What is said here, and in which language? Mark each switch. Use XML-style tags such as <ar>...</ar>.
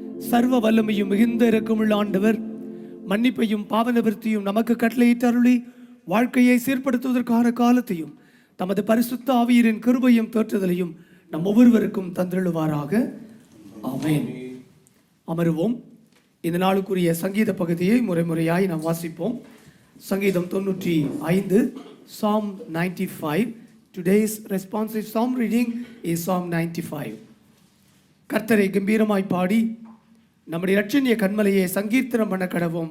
<ta>சர்வ வல்லமையும் மிகுந்த இரக்கமுள்ள ஆண்டவர் மன்னிப்பையும் பாவ நிவர்த்தியும் நமக்கு கட்டளையிட்டு அருளி வாழ்க்கையை சீர்படுத்துவதற்கான காலத்தையும் தமது பரிசுத்த ஆவியரின் கிருபையும் தோற்றுதலையும் நம் ஒவ்வொருவருக்கும் தந்தருளுவாராக. ஆமென். அமருவோம். இந்த நாளுக்குரிய சங்கீத பகுதியை முறைமுறையாய் நாம் வாசிப்போம். சங்கீதம் 95, Psalm 95.</ta> <en>Today's responsive psalm reading is Psalm 95.</en> <ta>கர்த்தரை கம்பீரமாய் பாடி நம்முடைய இரட்சணிய கண்மலையை சங்கீர்த்தனம் பண்ண கடவோம்.</ta>